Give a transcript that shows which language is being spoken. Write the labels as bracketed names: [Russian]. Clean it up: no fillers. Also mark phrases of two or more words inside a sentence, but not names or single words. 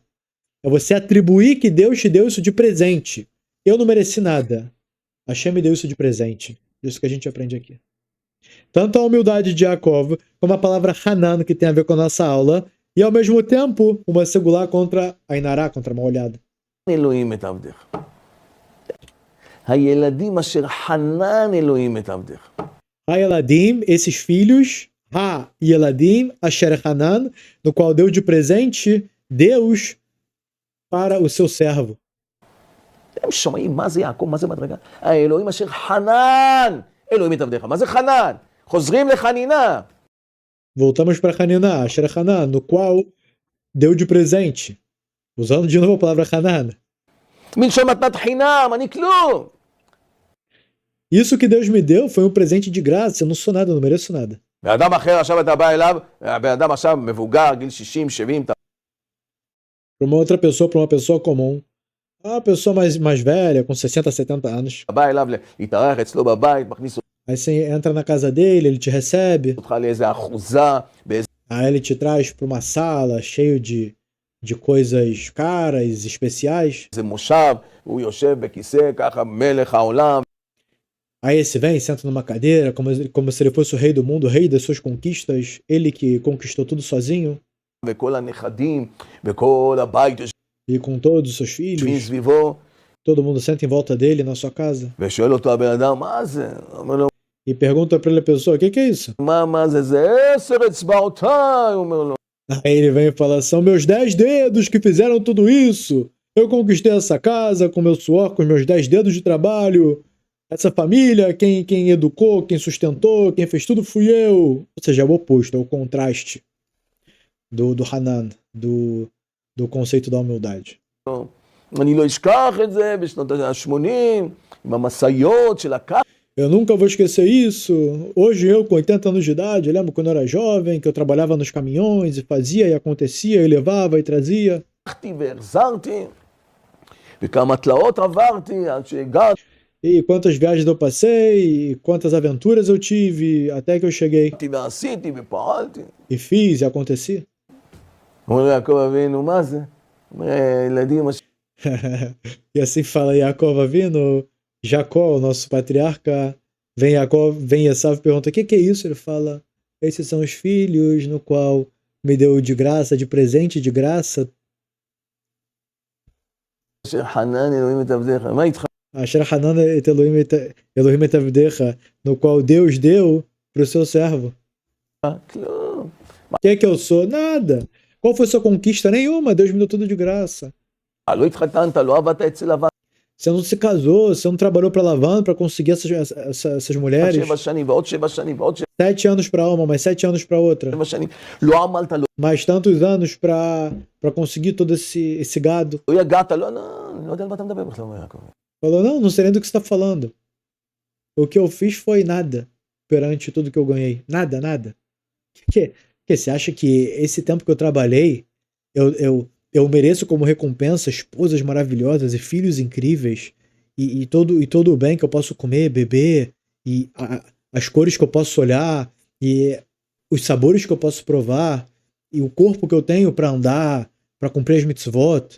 [Portuguese] É você atribuir que Deus te deu isso de presente. Eu não mereci nada. Hashem me deu isso de presente. Isso que a gente aprende aqui. Tanto a humildade de Yaakov, como a palavra Hanan, que tem a ver com a nossa aula, e ao mesmo tempo, uma segulá contra a Inará, contra a mal olhada. [Hebrew] אלוהים את עבדך. הילדים אשר חנן אלוהים את עבדך. Ha-Eladim, [Portuguese] esses filhos, [Hebrew] הילדים, אשר חנן, [Portuguese] no qual deu de presente Deus para o seu servo. [Hebrew] הם שומעים מה זה יעקב, מה זה מדרגה? האלוהים אשר חנן אלוהים את עבדיך. מה זה חנן? חוזרים לחנינה. [Portuguese] Voltamos para Hanina, [Hebrew] אשר חנן, [Portuguese] no qual deu de presente. Usando de novo a palavra Hanan. [Hebrew] מלשון מתנת חינם, אני כלום. [Portuguese] Isso que Deus me deu foi um presente de graça, eu não sou nada, eu não mereço nada. [Hebrew] ואדם אחר, עכשיו אתה בא אליו, הבן אדם עכשיו מבוגר, גיל 60, 70, אתה [Portuguese] Para uma outra pessoa, para uma pessoa comum. Uma pessoa mais velha, com 60, 70 anos. [Hebrew] בא אליו להתארח אצלו בבית, מכניס [Portuguese] Aí você entra na casa dele, ele te recebe. [Hebrew] אותך לאיזה אחוזה, באיזה [Portuguese] Aí ele te traz para uma sala cheio de coisas caras, especiais. [Hebrew] מושב, הוא יושב בכיסא, ככה מלך העולם, [Portuguese] Aí esse vem, senta numa cadeira, como se ele fosse o rei do mundo, o rei das suas conquistas. Ele que conquistou tudo sozinho. [Hebrew] וכל הנכדים, וכל הבית [Portuguese] E com todos os seus [Hebrew] יושבים [Portuguese] filhos. [Hebrew] סביבו, [Portuguese] Todo mundo senta em volta dele na sua casa. [Hebrew] ושואל אותו הבן אדם, מה זה? הוא אומר לו, [Portuguese] E pergunta pra ele a pessoa, o que é isso? [Hebrew] מה זה? זה 10 אצבעותיי, הוא אומר לו. [Portuguese] Aí ele vem e fala, são meus 10 dedos que fizeram tudo isso. Eu conquistei essa casa com meu suor, com os meus 10 dedos de trabalho. Essa família, quem educou, quem sustentou, quem fez tudo fui eu. Ou seja, é o oposto, é o contraste do Hanan, do conceito da humildade. [Hebrew] אני לא אשכח את זה בשנות ה-80, עם המשאיות של הקר. [Portuguese] Eu nunca vou esquecer isso. Hoje eu, com 80 anos de idade, eu lembro quando eu era jovem, que eu trabalhava nos caminhões e fazia e acontecia, e levava e trazia. [Hebrew] הלכתי והחזרתי, וכמה תלאות עברתי עד שהגעתי [Portuguese] E quantas viagens eu passei, e quantas aventuras eu tive, até que eu cheguei [Hebrew] ועשיתי ופעלתי. [Portuguese] e fiz e aconteci. [Hebrew] אומר יעקב אבינו, מה זה? אומר, ילדים, [Portuguese] E assim fala Yaakov Avinu, Jacó, o nosso patriarca, vem Esav e pergunta, o que é isso? Ele fala, esses são os filhos no qual me deu de graça, de presente de graça, [Hebrew] אשר חנן אלוהים את עבדיך. מה איתך? אשר חנן את אלוהים את עבדך, [Portuguese] no qual Deus deu para o seu servo. [Hebrew] כלום. [Portuguese] O que é que eu sou? Nada. Qual foi sua conquista? Nenhuma. Deus me deu tudo de graça. [Hebrew] לא התחתנת, לא עבדת אצל לבן. [Portuguese] Você não se casou, você não trabalhou para Lavan para conseguir essas mulheres. [Hebrew] 7 שנים ועוד 7 שנים ועוד [Portuguese] 7 anos para uma, mais 7 anos para outra. [Hebrew] 7 שנים. לא עמלת, [Portuguese] Mais tantos anos para conseguir todo esse gado. [Hebrew] לא יגעת, לא, אני לא יודע על מה אתה מדבר בכלל, אומר יעקב. [Portuguese] Falou, não sei nem do que você está falando. O que eu fiz foi nada perante tudo que eu ganhei. Nada, nada. Que você acha que esse tempo que eu trabalhei, eu mereço como recompensa esposas maravilhosas e filhos incríveis e todo o bem que eu posso comer, beber e as cores que eu posso olhar e os sabores que eu posso provar e o corpo que eu tenho para andar, para cumprir as mitzvot?